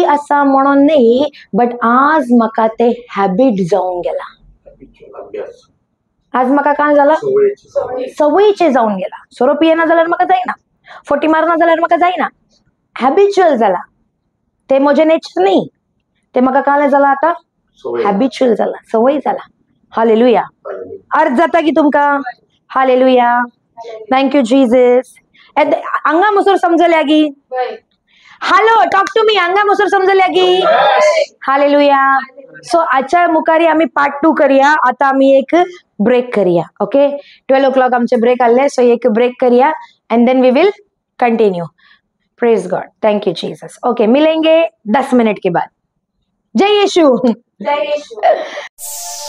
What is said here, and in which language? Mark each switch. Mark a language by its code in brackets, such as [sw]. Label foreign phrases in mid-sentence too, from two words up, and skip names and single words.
[kok] आसा म्हणून न्ही बट आज म्हाका ते हॅबिट जावन गेला आज म्हाका काय जाला सवयीचे जावन गेला सोरोपी येना जाल्यार म्हाका जायना फोटी मारना जाल्यार म्हाका जायना हॅबिच्युअल जाला ते म्हजे नेचर न्ही ते म्हाका काय जाला आता हॅबिच्युअल जाला सवय जाला हालेलुया अर्थ जाता की तुमका हालेलुया [en] thank you Jesus [kok] हांगा मसूर समजल्या गी वय [en] hello talk to me [kok] हांगा मसूर समजल्या गी हालेलुया सो आजच्या मुखारी आम्ही पार्ट 2 करूया आता आम्ही एक ब्रेक करूया [en] okay 12 o'clock [kok] आमचे ब्रेक आले सो एक ब्रेक करूया [en] and then we will continue praise God thank you Jesus okay [hi] मिलेंगे 10 मिनट के बाद जय यीशु जय येशू